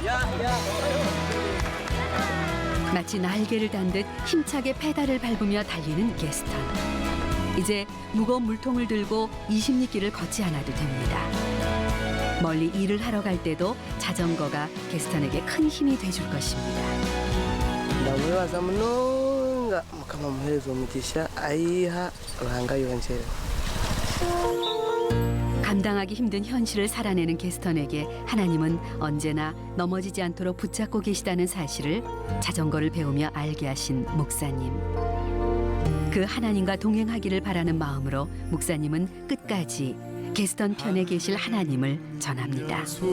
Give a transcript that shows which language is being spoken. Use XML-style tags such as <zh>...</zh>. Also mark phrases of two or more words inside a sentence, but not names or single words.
<ko>마치 날개를 단 듯 힘차게 페달을 밟으며 달리는 게스턴. 이제 무거운 물통을 들고 20리길을 걷지 않아도 됩니다. 멀리 일을 하러 갈 때도 자전거가 게스턴에게 큰 힘이 돼줄 것입니다.</ko> <nyn>ndamubaza munonga mukama muhereza umugisha ayiha ruhanga yongera.</nyn> <ko>감당하기 힘든 현실을 살아내는 게스턴에게 하나님은 언제나 넘어지지 않도록 붙잡고 계시다는 사실을 자전거를 배우며 알게 하신 목사님. 그 하나님과 동행하기를 바라는 마음으로 목사님은 끝까지 게스턴 편에 계실 하나님을 전합니다.</ko>